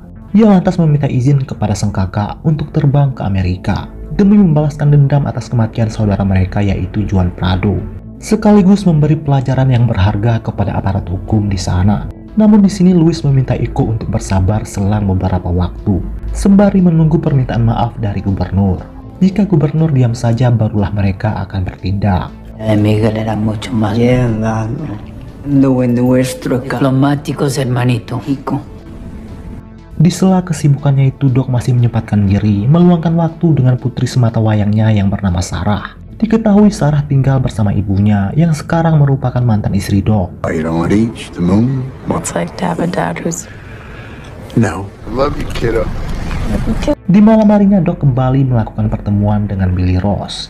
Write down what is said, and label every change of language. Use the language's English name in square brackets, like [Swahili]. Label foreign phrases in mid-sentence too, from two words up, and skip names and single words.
[Indonesian] Ia lantas meminta izin kepada sang kakak untuk terbang ke Amerika demi membalaskan dendam atas kematian saudara mereka yaitu Juan Prado, sekaligus memberi pelajaran yang berharga kepada aparat hukum di sana. Namun di sini Luis meminta Iko untuk bersabar selang beberapa waktu, sembari menunggu permintaan maaf dari gubernur. Jika gubernur diam saja, barulah mereka akan bertindak. [Spanish] Miguel era mucho más diplomáticos, hermanito. [Indonesian] Di sela kesibukannya itu, Doc masih menyempatkan diri meluangkan waktu dengan putri semata wayangnya yang bernama Sarah. Diketahui Sarah tinggal bersama ibunya yang sekarang merupakan mantan istri Doc. Di malam harinya, Doc kembali melakukan pertemuan dengan Billy Ross.